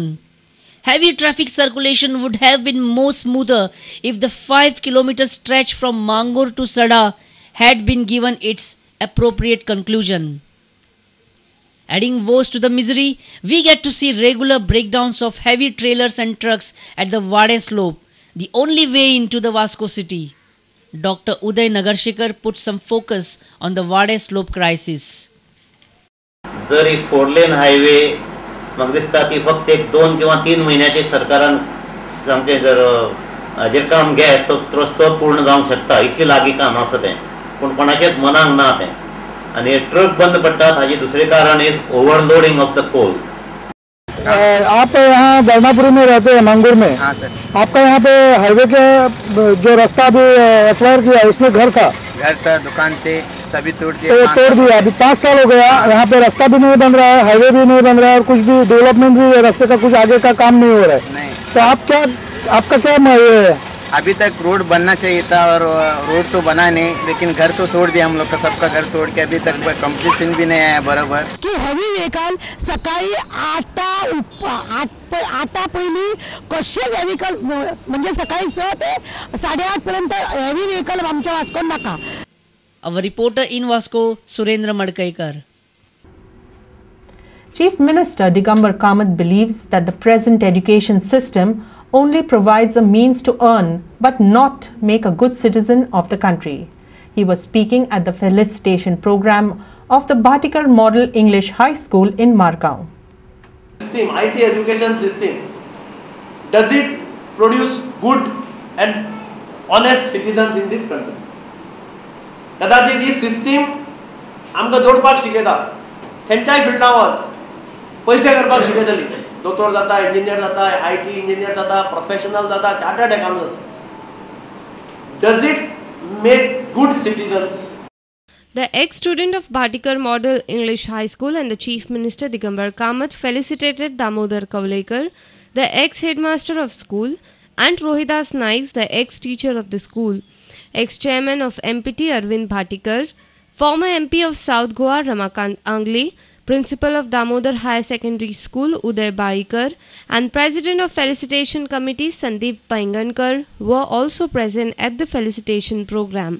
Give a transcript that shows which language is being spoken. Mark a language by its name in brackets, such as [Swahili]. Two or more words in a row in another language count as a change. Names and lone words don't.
[English] Heavy traffic circulation would have been more smoother if the 5-kilometer stretch from Mangur to Sada had been given its appropriate conclusion. Adding woes to the misery, we get to see regular breakdowns of heavy trailers and trucks at the Wade slope, the only way into the Vasco city. Dr. Uday Nagarshekar put some focus on the Wade slope crisis. [Konkani] जर ही 4-lane हायवे म्हाका दिसता ती फक्त एक 2 किंवा 3 महिन्याचे सरकारान सामकें जर हाजेर काम घेत तो रस्तो पूर्ण जावंक शकता इतली लागीं काम आसा तें पूण कोणाचेच मनाक ना तें आणि ट्रक बंद पडतात हाजे दुसरे कारण [English] is overloading of the coal. [Hindi] आप यहाँ बरनापुरी में रहते हैं मंगूर में. हाँ सर. आपका यहाँ पे हाईवे के जो रास्ता अभी एक्वायर किया उसमें घर था दुकान थे सभी तोड़ दिया. अभी 5 साल हो गया. यहाँ पे रास्ता भी नहीं बन रहा है, हाईवे भी नहीं बन रहा है और कुछ भी डेवलपमेंट भी रास्ते का कुछ आगे का काम नहीं हो रहा है. तो आप क्या आपका क्या ये है? अभी तक रोड बनना चाहिए था और रोड तो बना नहीं, लेकिन घर तो तोड़ दिया हम लोग का, सबका घर तोड़ के अभी तक कंप्लीशन भी नहीं आया बरोबर. [Marathi] की [English] heavy vehicle [Marathi] सकाळी 8 पहिली कशेच व्हेकल म्हणजे सकाळी 6 ते 8:30 पर्यंत [English] heavy vehicle [Marathi] आमच्या वास्को नाका. [English] Our reporter in Vasco, Surendra Madkaikar. Chief Minister Digambar Kamath believes that the present education system only provides a means to earn but not make a good citizen of the country. He was speaking at the felicitation program of the Bhatikar Model English High School in Margao. IT education system, does it produce good and honest citizens in this country? [Konkani] कदाचित ही सिस्टीम आमकां जोडपाक शिकयता, खंयच्याय फिल्डां वच पयशे करपाक शिकयतली. दोतोर जाता, इंजिनियर जाता, [English] IT engineer [Konkani] जाता, प्रोफेशनल जाता, [English] chartered accountant [Konkani] जाता. [English] Does it make good citizens? The ex-student of Bhatikar Model English High School and the Chief Minister Digambar Kamath felicitated Damodar Kavlekar, the ex-headmaster of school, and Rohidas Naik, the ex-teacher of the school, ex-chairman of MPT Arvind Bhatikar, former MP of South Goa Ramakant Angli, principal of Damodar Higher Secondary School Uday Barikar, and president of Felicitation Committee Sandeep Paingankar were also present at the felicitation program.